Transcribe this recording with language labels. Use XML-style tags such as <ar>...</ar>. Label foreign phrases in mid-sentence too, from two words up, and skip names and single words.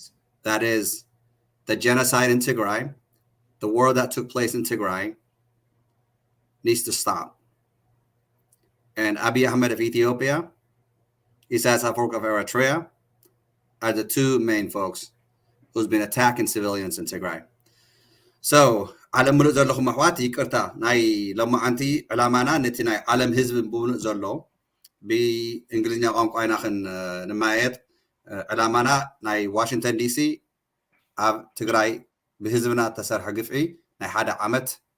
<en>That is the genocide in Tigray, the war that took place in Tigray needs to stop. And Abiy Ahmed of Ethiopia, Isaias Afwerki of Eritrea are the two main folks who's been attacking civilians in Tigray.</en> <ti>So ዓለም ሙሉእ ዘለኹም ኣሕዋት ይቅርታ ናይ ሎማዓንቲ ዕላማና ነቲ ናይ ዓለም ህዝቢ ብሙሉእ ዘሎ ብእንግሊዝኛ ቋንቋ ኢና ክንማየጥ ዕላማና ናይ ዋሽንግተን ዲሲ ኣብ ትግራይ ብህዝብና ተሰርሐ ግፍዒ ናይ ሓደ ዓመት</ti>